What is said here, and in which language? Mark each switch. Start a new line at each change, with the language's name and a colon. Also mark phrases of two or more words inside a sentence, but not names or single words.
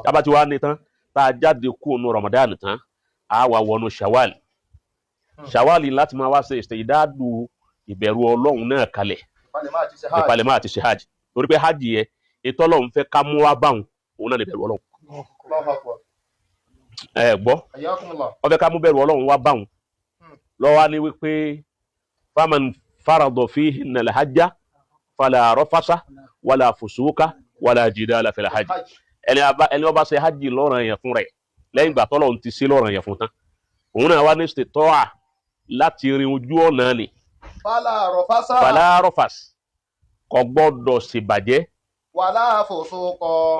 Yoruba: tá a bá ti wá ní tán tá a jáde kúrò nínú Ramadan tán a wà wọnú Shawwal Shawwal láti máa wá ṣe ìdádù ìbẹ̀rù Ọlọ́run náà kalẹ̀ ìpalẹ̀mọ́ àti ṣe hajj torí pé hajj yẹ ètò Ọlọ́run fẹ́ ká mú wá báwọn òun náà ní bẹ̀rù Ọlọ́run ẹ gbọ́ wọ́n fẹ́ ká mú bẹ̀rù Ọlọ́run wá báwọn lọ́wọ́ ní wípé
Arabic: فمن فرض فيهن الحج فلا رفث ولا فسوق ولا جدال في الحج
Yoruba: ẹni ó bá ṣe hajj lọ́ranyàn fún rẹ̀ lẹ́yìn ìgbà t'Ọlọ́run ti ṣe lọ́ranyàn fún tán òun náà wá ní istita'a láti rin ojú ọ̀nà ni
Arabic: فلا رفث
Yoruba: kò gbọ́dọ̀ ṣèbàjẹ́
Arabic: ولا فسوق.